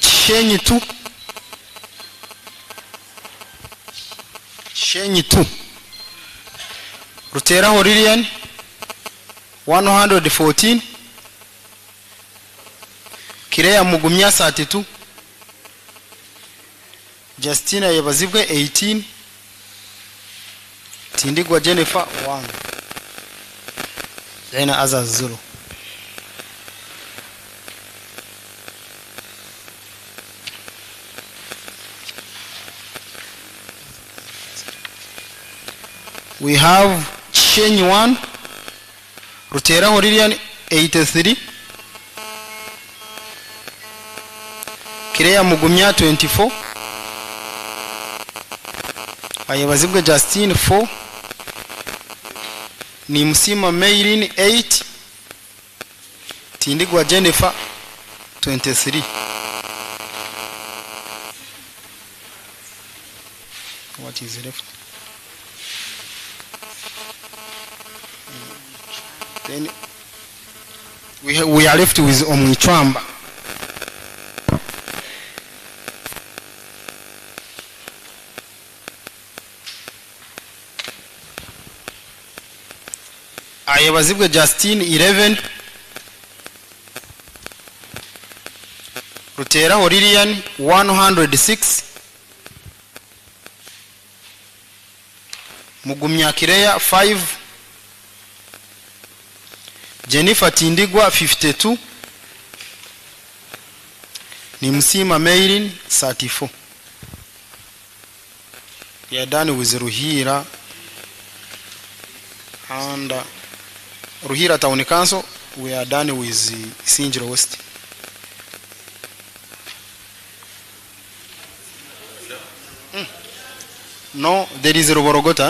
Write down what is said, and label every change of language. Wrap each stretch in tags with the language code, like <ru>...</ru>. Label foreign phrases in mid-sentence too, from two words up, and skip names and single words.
<en>shenyi 2 ruteraho lilian 114 kireya mugumya 32 Justina yabazibwe 18 tindigwa Jennifer 1 then others 0. We have change 1 ruteraho lilian 83 kireya mugumya 24 ayabazibwe Justine 4 ni msima Maylin 8 tindigwa Jennifer 23. What is left? Then we are left with Omwichwamba. Ayabazibwe Justine 11 ruteraho Lilian 106 mugumya kireya 5 Jennifer tindigwa 52 ni msima Maylin 34. We are done with Ruhira and Ruhira Town Council. We are done with Sinjiro West. No, there is Ruborogota.</en>